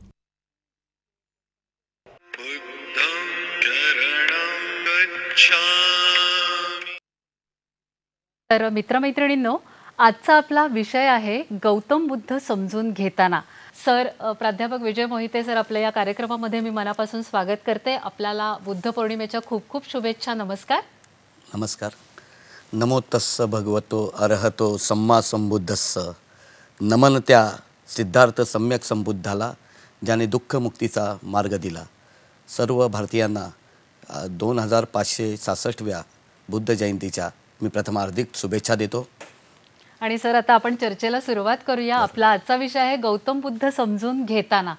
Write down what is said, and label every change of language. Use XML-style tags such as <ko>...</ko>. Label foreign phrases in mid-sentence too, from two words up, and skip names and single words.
<mr>तर मित्रमैत्रिणींनो, आजचा आपला विषय आहे गौतम बुद्ध समजून घेताना। सर, प्राध्यापक विजय मोहिते सर, आपल्या या कार्यक्रमामध्ये मी मनापासून स्वागत करते। आपल्याला बुद्ध पौर्णिमेच्या खूप खूप शुभेच्छा। नमस्कार। नमस्कार।</mr> <pi>नमो तस्स भगवतो अरहतो सम्मा संबुद्धस्स।</pi> <mr>नमन त्या सिद्धार्थ सम्यक संबुद्धाला, ज्याने दुःख मुक्तीचा मार्ग दिला। सर्व भारतीयांना 2566व्या बुद्ध जयंतीच्या मी प्रथम हार्दिक शुभेच्छा देतो। आणि सर, आता आपण चर्चेला सुरुवात करूया। आपला आजचा विषय आहे गौतम बुद्ध समजून घेताना।</mr>